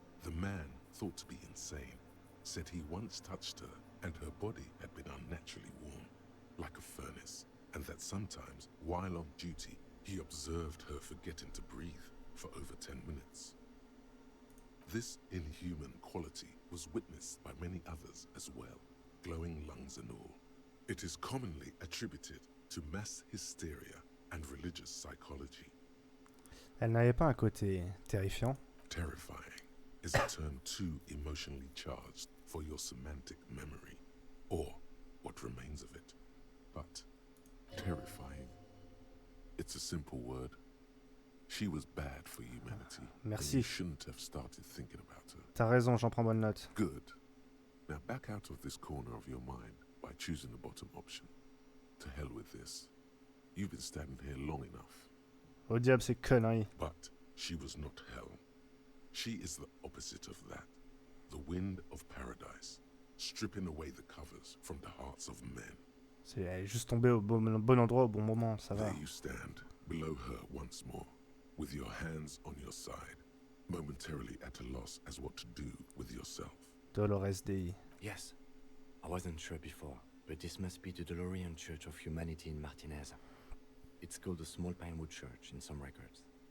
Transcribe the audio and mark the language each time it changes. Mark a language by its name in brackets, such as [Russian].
[English] The man, thought to be insane, said he once touched her and her body had been unnaturally warm, like a furnace, and that sometimes, while on duty, he observed her forgetting to breathe for over 10 minutes. This inhuman quality was witnessed by many others as well, glowing lungs and all. It is commonly attributed to mass hysteria and religious psychology. [French] Elle n'avait pas un côté terrifiant? [English] Terrifying is a term too emotionally charged for your semantic memory, or what remains of it. But terrifying, it's a simple word. She was bad for humanity. [French] Merci. [English] And you shouldn't have started thinking about her. [French] T'as raison, j'en prends bonne note. [English] Good. Now back out of this corner of your mind by choosing the bottom option. To hell with this. You've been standing here long enough. [French] Au diable ces conneries. [English] But she was not hell. She is the opposite of that. The wind of paradise, stripping away the covers from the hearts of men. [French] Elle est juste tombée au bon endroit au bon moment, ça va. [English] There you stand, below her once more, with your hands on your side, momentarily at a loss as what to do with yourself. Dolores Day. Yes. I wasn't sure before, but this must be the DeLorean Church of Humanity in Martinez. It's called the Small Pinewood Church in some records.